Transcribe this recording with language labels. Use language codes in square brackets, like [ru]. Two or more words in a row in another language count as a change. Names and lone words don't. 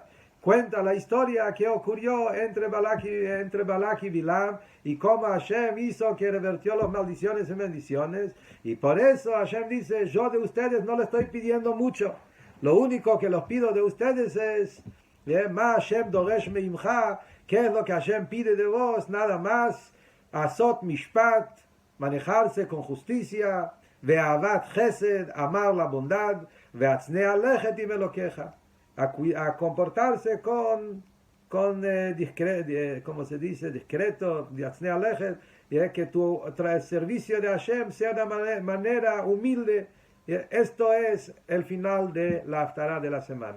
[es] Cuenta la historia que ocurrió entre Balak y Bilam y cómo Hashem hizo que revertió las maldiciones en bendiciones. Y por eso Hashem dice, yo de ustedes no le estoy pidiendo mucho. Lo único que los pido de ustedes es, [he] מה השם דורש ממך, [es] ¿qué es lo que Hashem pide de vos? Nada más, [he] עשות משפט, [es] manejarse con justicia, [he] ואהבת חסד, [es] amar la bondad, [he] והצנע לכת עם אלהיך. [es] A comportarse con con como se dice, discreto, y es que tu servicio de Hashem sea de manera humilde. Esto es el final de la Haftará de la semana.